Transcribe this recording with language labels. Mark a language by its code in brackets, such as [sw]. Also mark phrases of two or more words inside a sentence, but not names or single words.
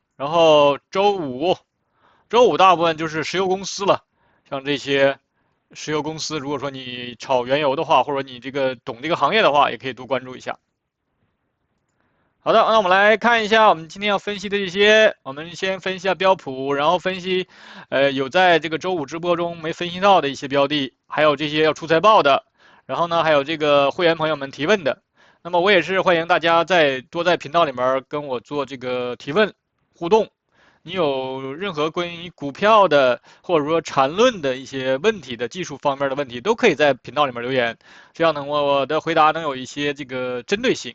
[zh] 然後周五大部分就是石油公司了，像這些石油公司，如果說你炒原油的話，或者你這個懂這個行業的話，也可以多關注一下。好的，那我們來看一下我們今天要分析的這些，我們先分析一下標普，然後分析有在這個周五直播中沒分析到的一些標的，還有這些要出財報的，然後呢還有這個會員朋友們提問的。那麼我也是歡迎大家多在頻道裡面跟我做這個提問互動。你有任何關於股票的或者說纏論的一些問題的技術方面的問題，都可以在頻道裡面留言，這樣呢我的回答能有一些這個針對性。